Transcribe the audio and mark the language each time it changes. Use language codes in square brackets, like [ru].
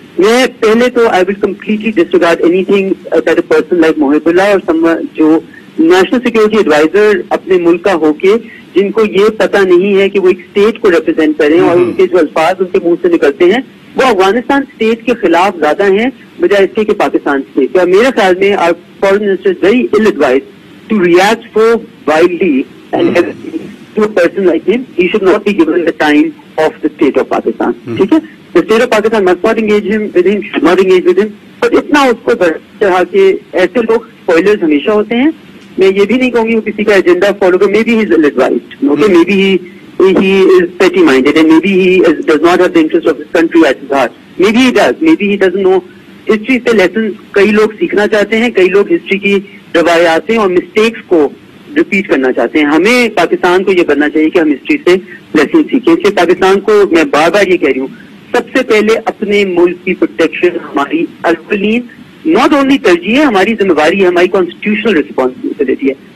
[ur] میں پہلے تو [en] I will completely disregard anything that a person like [ur] محب اللہ اور جو نیشنل سیکورٹی ایڈوائزر اپنے ملک کا ہو کے جن کو یہ پتہ نہیں ہے کہ وہ ایک اسٹیٹ کو ریپرزینٹ کریں اور ان کے جو الفاظ ان کے منہ سے نکلتے ہیں وہ افغانستان اسٹیٹ کے خلاف زیادہ ہیں بجائے اس کے کہ پاکستان اسٹیٹ. میرے خیال میں [en] our foreign minister is very ill advised to react so wildly and to a person like him. He should not be given the time of the state of Pakistan. [ur] ٹھیک ہے, [en] the state of Pakistan must not engage him with him, should not engage with him. But اتنا اس کو چڑھا کہ ایسے لوگ spoilers ہمیشہ ہوتے ہیں. [ur] میں یہ بھی نہیں کہوں گی وہ کسی کا ایجنڈا فالو کر. [en] Maybe he is ill advised. Okay, maybe he is petty-minded and maybe he does not have the interest of his country at his heart. Maybe he does. Maybe he doesn't know. [ur] History سے lesson کئی لوگ سیکھنا چاہتے ہیں, کئی لوگ history کی روایات اور مسٹیکس کو ریپیٹ کرنا چاہتے ہیں. ہمیں پاکستان کو یہ کرنا چاہیے کہ ہم ہسٹری سے لیسن سیکھیں. اس لیے پاکستان کو میں بار بار یہ کہہ رہی ہوں, سب سے پہلے اپنے ملک کی پروٹیکشن ہماری اولین [en] not only [ur] ترجیح ہے, ہماری ذمہ داری ہے, ہماری کانسٹیٹیوشنل ریسپانسبلٹی ہے.